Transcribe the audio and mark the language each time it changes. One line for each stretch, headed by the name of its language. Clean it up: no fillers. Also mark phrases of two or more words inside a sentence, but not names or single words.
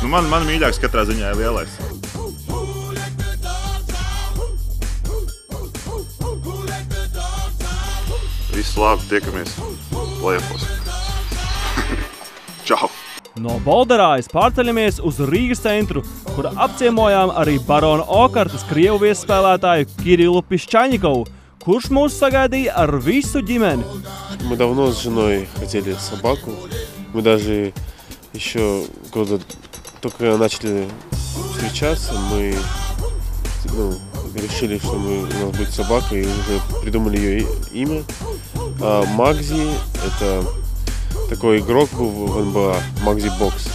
Latvian: Man mīļāks katrā ziņā ir lielais. Viss labi, tiekamies play-offos. Čau! No Bolderājas pārceļamies uz Rīgas centru, kur apciemojām arī Barona Okartas Krievu viesspēlētāju Kirillu Piščaņikovu, kurš mūs sagaidīja ar visu ģimeni.
Russian: Мы давно с женой хотели собаку. Мы даже еще года только начали встречаться, мы решили, что у нас будет собака, и уже придумали ее имя. Магзи – это такой игрок был в НБА, Магзи Бокс.